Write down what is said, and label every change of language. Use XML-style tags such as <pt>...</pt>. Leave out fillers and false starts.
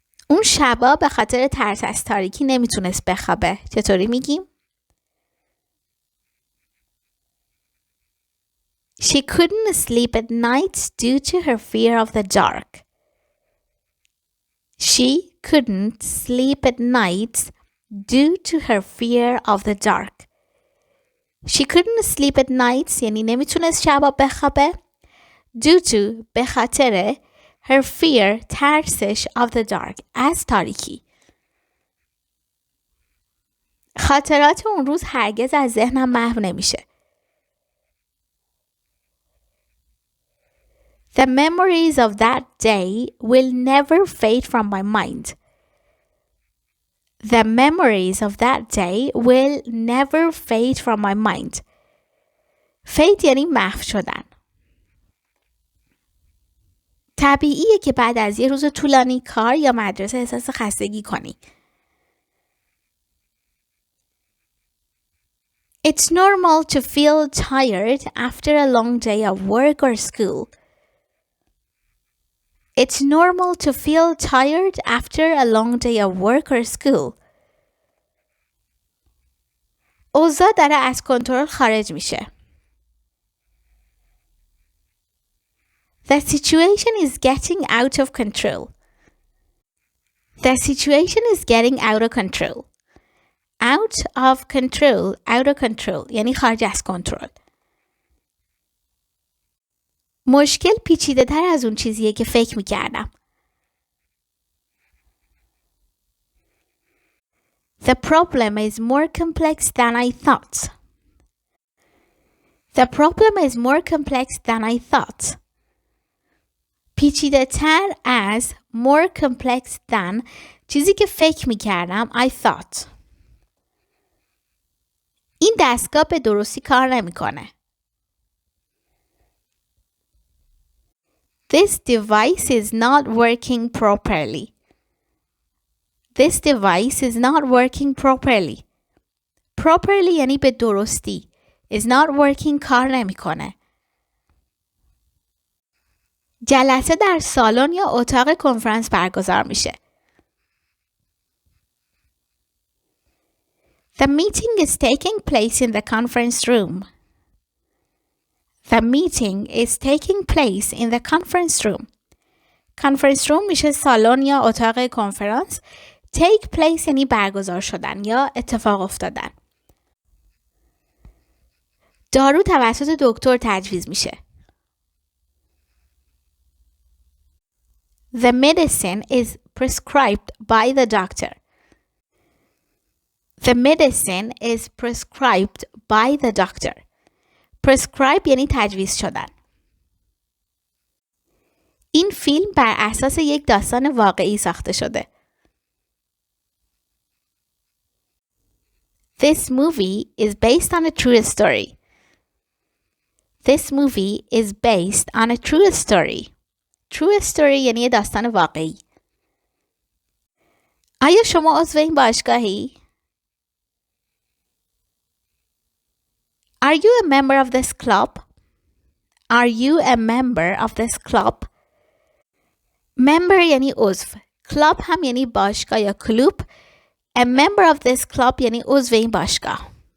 <fa>اون شبا به خاطر ترس از تاریکی نمیتونست بخوابه. چطوری میگیم؟</fa> <en>She couldn't sleep at night due to her fear of the dark. She couldn't sleep at night due to her fear of the dark. She couldn't sleep at night</en> <fa>یعنی نمیتونست شبا بخوابه.</fa> <en>Due to</en> <fa>به خاطر</fa> <en>her fear ترسش of the dark</en> <fa>از تاریکی. خاطرات اون روز هرگز از ذهنم محو نمیشه.</fa> <en>The memories of that day will never fade from my mind. The memories of that day will never fade from my mind.</en> <fa>Fade یعنی محو شدن. طبیعیه که بعد از یه روز طولانی کار یا مدرسه احساس خستگی کنی.</fa> <en>It's normal to feel tired after a long day of work or school. It's normal to feel tired after a long day of work or school.</en> <fa>اوضاع داره از کنترل خارج میشه.</fa> <en>The situation is getting out of control. The situation is getting out of control. Out of control, out of control</en> <fa>یعنی خارج از کنترل. مشکل پیچیده تر از اون چیزیه که فکر میکردم.</fa> <en>The problem is more complex than I thought. The problem is more complex than I thought.</en> <fa>پیچیده تر از</fa> <en>more complex than</en> <fa>چیزی که فکر میکردم</fa> <en>I thought.</en> <fa>این دستگاه به درستی کار نمیکنه.</fa> <en>This device is not working properly. This device is not working properly.</en> <fa>Properly یعنی به درستی.</fa> <en>Is not working</en> <fa>کار نمیکنه. جلسه در سالن یا اتاق کنفرانس برگزار میشه.</fa> <en>The meeting is taking place in the conference room. The meeting is taking place in the conference room.</en> <fa>Conference room میشه سالن یا اتاق کنفرانس. Take place یعنی برگزار شدن یا اتفاق افتادن. دارو توسط دکتر تجویز میشه.</fa> <en>The medicine is prescribed by the doctor. The medicine is prescribed by the doctor.</en> <fa>Prescribe یعنی تجویز شدن. این فیلم بر اساس یک داستان واقعی ساخته شده.</fa> <en>This movie is based on a true story. This movie is based on a true story.</en> <fa>True story یعنی داستان واقعی. آیا شما عضو این باشگاهی؟</fa> <en>Are you a member of this club? Are you a member of this club?</en> <fa>Member یعنی عضو. Club هم یعنی باشگاه یا کلوب. A member of this club یعنی عضو این باشگاه.</fa>